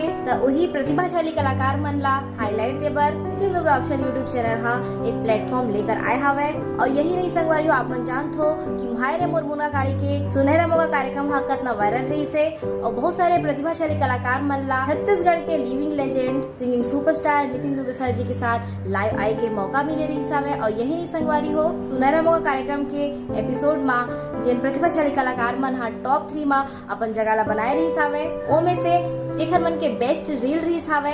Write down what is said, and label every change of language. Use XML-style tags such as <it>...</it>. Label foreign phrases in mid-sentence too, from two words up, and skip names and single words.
<hne>तो वही प्रतिभाशाली कलाकार मन ला हाईलाइट दे बर नितिन दुबे</hne> <en>official YouTube channel</en> <hne>हा एक प्लेटफॉर्म लेकर आए हवे। और यही नहीं संगवारी हो आप मन जानते हो कि मायरे मोर मुना गाड़ी के सुनहरा मौका कार्यक्रम हा कितना वायरल रही से और बहुत सारे प्रतिभाशाली कलाकार मन ला छत्तीसगढ़ के</hne> <en>living legend singing superstar</en> <hne>नितिन दुबे सर जी के साथ लाइव आए के मौका मिले रही सावे। और यही नहीं संगवारी हो सुनहरा मौका कार्यक्रम के एपिसोड में जिन प्रतिभाशाली कलाकार मन हा टॉप 3 में अपन जगह ला बनाए रही सावे ओ में से एक मन के</hne> <en>best reel</en> <hne>रही सावे।</hne>